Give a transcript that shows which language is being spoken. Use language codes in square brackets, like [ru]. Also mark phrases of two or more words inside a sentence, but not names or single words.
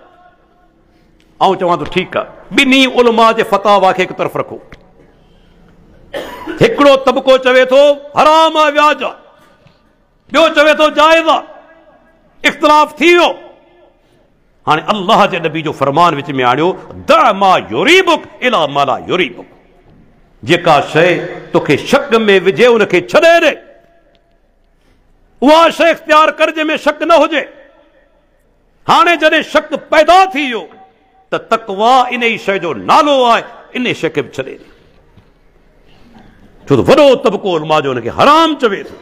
[sd] ऐं चवां थो ठीकु आहे, ॿिन्ही उलमा जे फतावा खे हिकु तरफ़ रखो। हिकिड़ो तबिको चवे थो हराम आहे, व्याज आहे, ॿियो चवे थो जाइज़ आहे। इख़्तिलाफ़ थी वियो। हाणे अल्लाह जे नबी जो फरमान विच में आणियो, [ar] دع ما يريبك إلى ما لا يريبك. [sd] जेका शइ तोखे शक में विझे उनखे छॾे ॾे, उहा शइ इख्तियार कर जंहिंमें शक न हुजे। हाणे जॾहिं शक पैदा थी वियो त तक़वा इन ई शइ जो नालो आहे, इन शइ खे बि छॾे ॾे। छो त वॾो तबिको उलमा जो हुनखे हराम चवे थो।